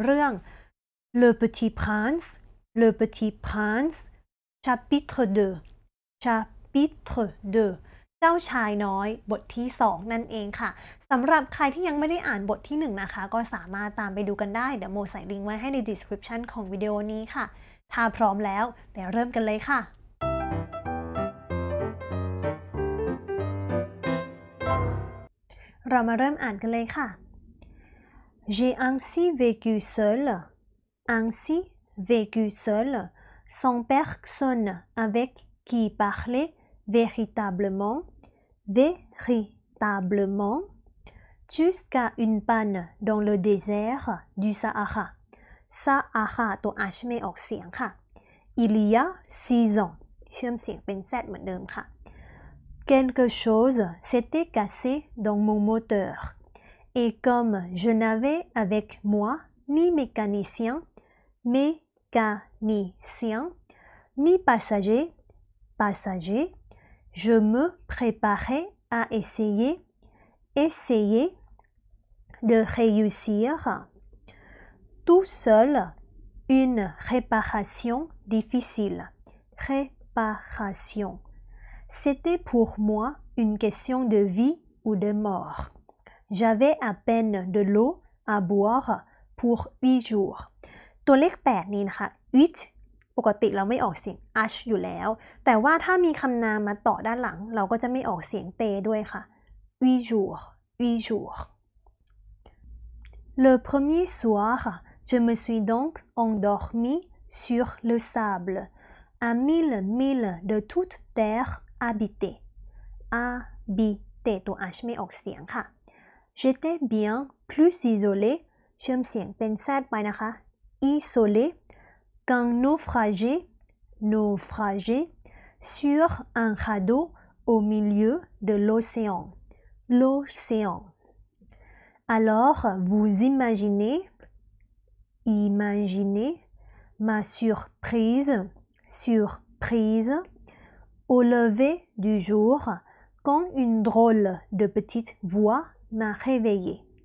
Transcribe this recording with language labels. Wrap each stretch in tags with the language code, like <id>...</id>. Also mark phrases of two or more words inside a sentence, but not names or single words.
<th>เรื่อง Le Petit Prince Le Petit Prince Chapitre 2 Chapitre 2 เจ้าชายน้อยบทที่2นั่นเองค่ะสำหรับใครที่ยังไม่ได้อ่านบทที่1นะคะก็สามารถตามไปดูกันได้เดี๋ยวโมใส่ลิงก์ไว้ให้ใน description ของวิดีโอนี้ค่ะถ้าพร้อมแล้วเดี๋ยวเริ่มกันเลยค่ะ เรามาเริ่มอ่านกันเลยค่ะ</th> <fr>J'ai ainsi vécu seul, sans personne avec qui parler véritablement, jusqu'à une panne dans le désert du Sahara. Sahara</fr> <th>ตัว H ไม่ออกเสียงค่ะ</th> <fr>Il y a 6 ans</fr> <th>เชื่อมเสียงเป็น Z เหมือนเดิมค่ะ</th> <fr>Quelque chose s'était cassé dans mon moteur. Et comme je n'avais avec moi ni mécanicien, ni passager, je me préparais à essayer de réussir tout seul une réparation difficile. C'était pour moi une question de vie ou de mort. J'avais à peine de l'eau à boire pour 8 jours.</fr> <th>ตัวเลข8นี้นะคะ 8 ปกติเราไม่ออกเสียง h อยู่แล้วแต่ว่าถ้ามีคำนามมาต่อด้านหลังเราก็จะไม่ออกเสียงเตด้วยค่ะ 8 jours 8 jours.</th> <fr>Le premier soir, je me suis donc endormie sur le sable, à 1000 milles de toute terre habitée. habitée</fr> <th>ตัว h ไม่ออกเสียงค่ะ</th> <fr>J'étais bien plus isolé</fr> <th>เชื่อมเสียงเป็น Z ไปนะคะ</th> <fr>isolé qu'un naufragé sur un radeau au milieu de l'océan. Alors vous imaginez ma surprise au lever du jour quand une drôle de petite voix m'a réveillée.</fr>